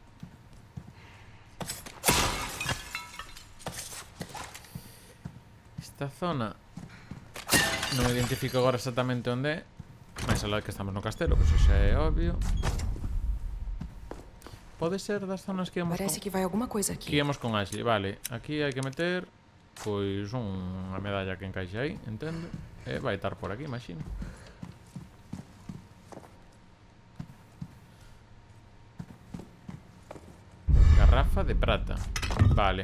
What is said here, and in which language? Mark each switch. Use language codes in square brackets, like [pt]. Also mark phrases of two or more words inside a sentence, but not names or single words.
[gl] Esta zona non identifico agora exactamente onde é. Mais alá que estamos no castelo, que eso xa é obvio. Pode ser das zonas que íamos [pt] Parece [gl] con... [pt] que vai alguma coisa aqui. [gl] Que íamos con Ashley, vale. Aquí hai que meter pois unha medalla que encaixe aí, entendo. E vai estar por aquí, imagino. Garrafa de prata. Vale.